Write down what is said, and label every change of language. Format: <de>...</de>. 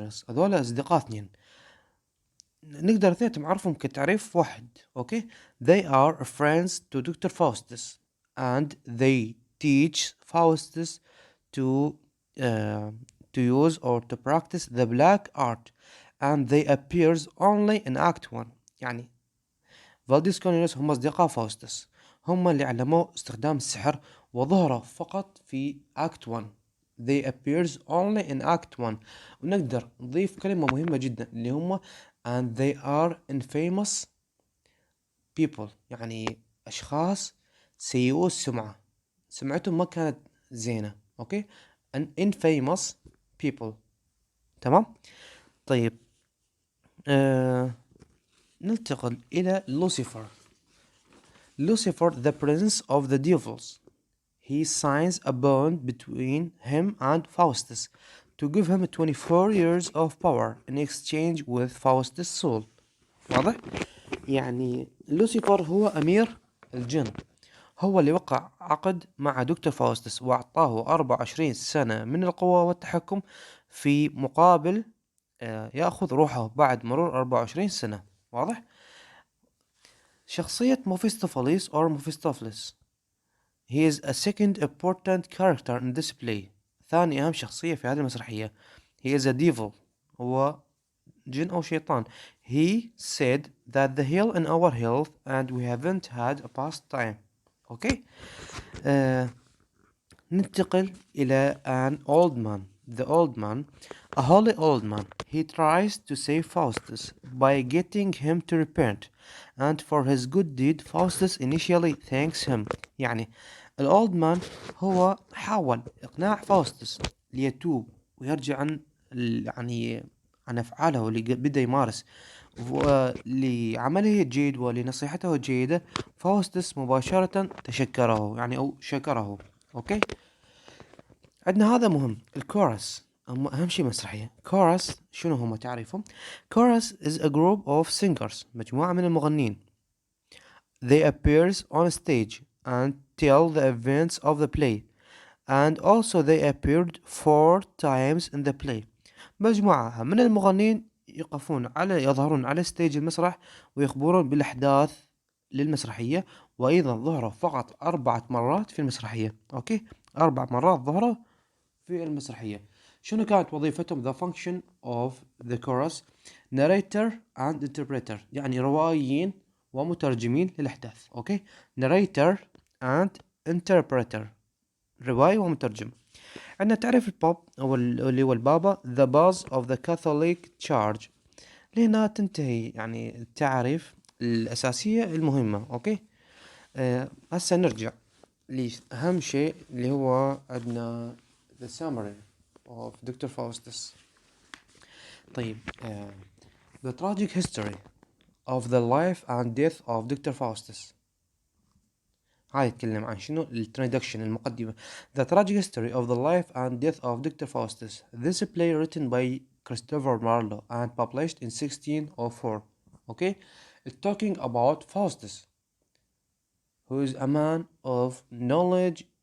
<ar>هذول أصدقاء اثنين، نقدر اثنين نعرفهم كتعريف واحد.</ar> <en>Okay, they are friends to Dr. Faustus and they teach Faustus to uh, to use or to practice the black art and they appears only in act 1.</en> <ar>يعني فالديس كونيلوس هم أصدقاء فاوستس، هم اللي علموه استخدام السحر وظهروا فقط في act 1.</ar> <en>they appears only in act 1.</en> <ar>ونقدر نضيف كلمة مهمة جدا اللي هم</ar> <en>and they are infamous people،</en> <ar>يعني أشخاص سيئو السمعة، سمعتهم ما كانت زينة. أوكي،</ar> <en>an infamous people.</en> <ar>تمام. طيب ننتقل إلى لوسيفر.</ar> <en>Lucifer, the prince of the devils. He signs a bond between him and Faustus to give him 24 years of power in exchange with Faustus' soul.</en> <ar>واضح؟ يعني لوسيفر هو أمير الجن، هو اللي وقع عقد مع دكتور فاوستس وأعطاه 24 سنة من القوة والتحكم في مقابل يأخذ روحه بعد مرور 24 سنة. واضح؟ شخصية ميفيستوفيليس or ميفيستوفيلس.</ar> <en>He is a second important character in this play.</en> <ar>ثاني أهم شخصية في هذه المسرحية.</ar> <en>He is a devil.</en> <ar>هو جن أو شيطان.</ar> <en>He said that the hell in our health and we haven't had a past time. Okay.</en> <ar>ننتقل إلى</ar> <en>an old man. The old man, a holy old man. He tries to save Faustus by getting him to repent, and for his good deed Faustus initially thanks him.</en> <ar>يعني الأولد مان هو حاول إقناع فاوستس ليتوب ويرجع عن يعني عن أفعاله اللي بدأ يمارس ولعمله الجيد ولنصيحته الجيدة. فاوستس مباشرة تشكره يعني أو شكره. أوكي. عندنا هذا مهم الكورس، أهم شيء مسرحية. كورس شنو هم تعرفهم؟ كورس</ar> <en>is a group of singers،</en> <ar>مجموعة من المغنين.</ar> <en>They appears on stage and tell the events of the play, and also they appeared 4 times in the play.</en> <ar>مجموعة من المغنين يظهرون على ستيج المسرح ويخبرون بالأحداث للمسرحية، وأيضا ظهروا فقط 4 مرات في المسرحية. أوكي، 4 مرات ظهروا في المسرحية. شنو كانت وظيفتهم؟</ar> <en>The function of the chorus narrator and interpreter،</en> <ar>يعني روائيين ومترجمين للأحداث. أوكي،</ar> <en>narrator and interpreter،</en> <ar>رواي ومترجم. عندنا تعريف البوب أو اللي هو البابا</ar> <en>the buzz of the Catholic Church.</en> <ar>لهنا تنتهي يعني التعريف الأساسية المهمة. أوكي. هسه نرجع لأهم شيء اللي هو عندنا</ar> <en>the summary of Dr. Faustus. طيب the tragic history of the life and death of Dr. Faustus.</en> <ar>هاي يتكلم عن شنو الانترودكشن المقدمة.</ar> <en>The tragic history of the life and death of Dr. Faustus. This play written by Christopher Marlowe and published in 1604. Okay, it's talking about Faustus, who is a man of knowledge.</en>